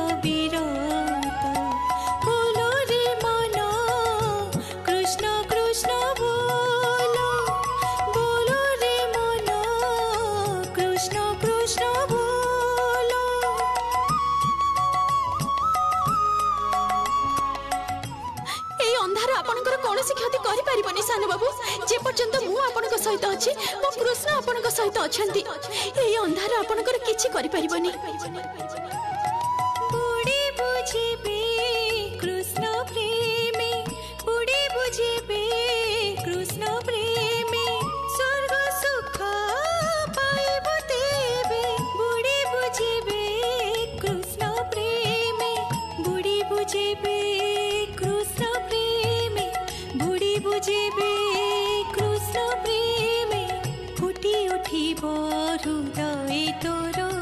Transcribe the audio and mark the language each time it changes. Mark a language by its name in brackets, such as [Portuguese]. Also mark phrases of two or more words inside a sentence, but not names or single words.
[Odia] ଅବିରତ ବୋଲ ରେ ମନ କୃଷ୍ଣ କୃଷ୍ଣ ବୋଲ ରେ ମନ କୃଷ୍ଣ କୃଷ୍ଣ ବୋଲ। ଏ ଅନ୍ଧାର ଆପଣଙ୍କର କୌଣସି କ୍ଷତି କରି ପାରିବନି ସାନ ବାବୁ ଯେ ପର୍ଯ୍ୟନ୍ତ ମୁଁ ଆପଣଙ୍କ ସହିତ ଅଛି ମୋ କୃଷ୍ଣ ଆପଣଙ୍କ ସହିତ ଅଛନ୍ତି। ଏ ଅନ୍ଧାର ଆପଣଙ୍କର କିଛି କରି ପାରିବନି। ବୁଢ଼ୀ ବୁଝିବେ କୃଷ୍ଣ ପ୍ରେମୀ ବୁଢ଼ୀ ବୁଝିବେ କୃଷ୍ଣ ପ୍ରେମୀ ସ୍ୱର୍ଗ ସୁଖ ପାଇବ ତେବେ। ବୁଢ଼ୀ ବୁଝିବେ କୃଷ୍ଣ ପ୍ରେମୀ ବୁଢ଼ୀ ବୁଝିବେ କୃଷ୍ଣ ପ୍ରେମୀ ବୁଢ଼ୀ ବୁଝିବେ କୃଷ୍ଣ ପ୍ରେମୀ ଫୁଟି ଉଠିବ ହୃଦୟ ତୋର